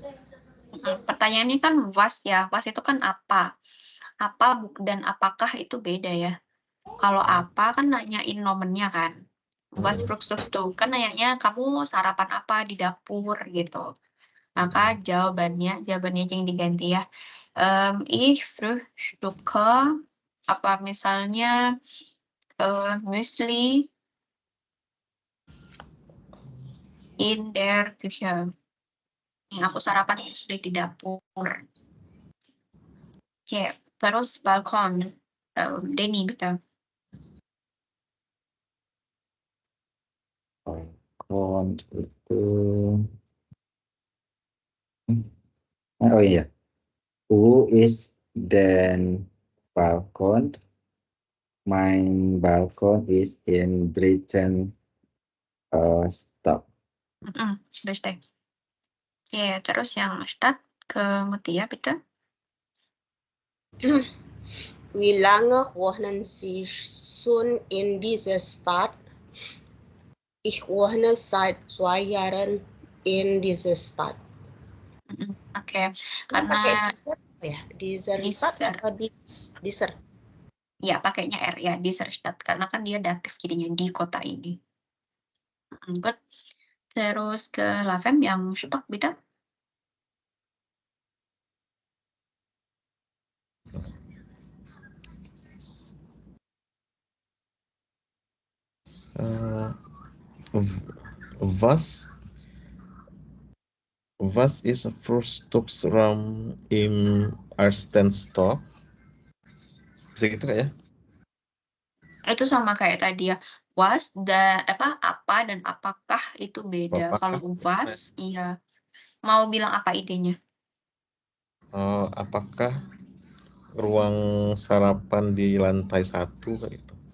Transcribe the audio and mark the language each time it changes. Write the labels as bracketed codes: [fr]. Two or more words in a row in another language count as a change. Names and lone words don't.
[id] Pertanyaannya kan was ya, was itu kan apa? Apa dan apakah itu beda ya. Kalau apa kan nanyain nomennya kan. [de] Was frühstückst du [id] kan nanyanya kamu sarapan apa di dapur gitu. Maka jawabannya yang diganti ya. [de] Ich frühstücke [id] apa misalnya [de] Müsli in der Küche. [id] Aku sarapan Müsli di dapur. Oke, terus balkon. Denny betul. Balkon itu. Oh iya. [de] Wo ist denn Balkon? Mein Balkon ist im dritten Stock. Richtig. [id] Oke, terus yang Stadt ke Mutia bitte. [de] Wie lange wohnen Sie schon in dieser Stadt? Ich wohne seit 2 Jahren in dieser Stadt. [id] Oke, karena ya, [de] dieser Stadt atau dieser? [id] Ya, pakainya R ya, [de] dieser Stadt [id] karena kan dia datif jadinya di kota ini. Good. Terus ke Lavem yang Stock beda. [de] Was ist Frühstücksraum im ersten Stock? [id] Bisa gitu nggak ya? Itu sama kayak tadi ya. Was apa dan apakah itu beda. Kalau was iya. Mau bilang apa idenya? Apakah ruang sarapan di lantai 1 kayak gitu?